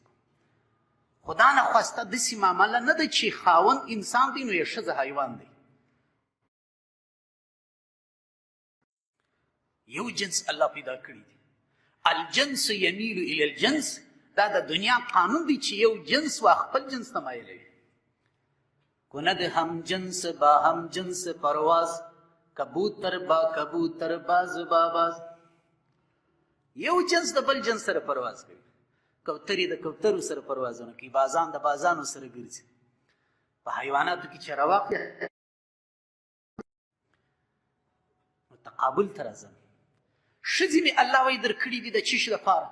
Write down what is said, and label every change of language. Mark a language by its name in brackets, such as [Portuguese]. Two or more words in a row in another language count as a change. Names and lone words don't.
[Pashto] خدا نه خواسته داسې معامله نه ده چې خاوند انسان دی نو یې ښځه حیوان دی. یو جنس الله پیدا کړي دي. [Arabic] الجنس یمیل الی الجنس، [Pashto] دا د دنیا قانون دی چې یو جنس وا خپل جنس ته مایل وي. [Persian] کند هم جنس با هم جنس پرواز، کبوتر با کبوتر باز با باز. [Pashto] یو جنس د بل جنس سره پرواز کوي، کوترې د کوترو سره پروازونه کوي، بازان د بازانو سره ګرځي. په حیواناتو کې چې راواخلې تقابل ته راځم. ښځې مې الله وایي درکړي دي د چیش لپاره.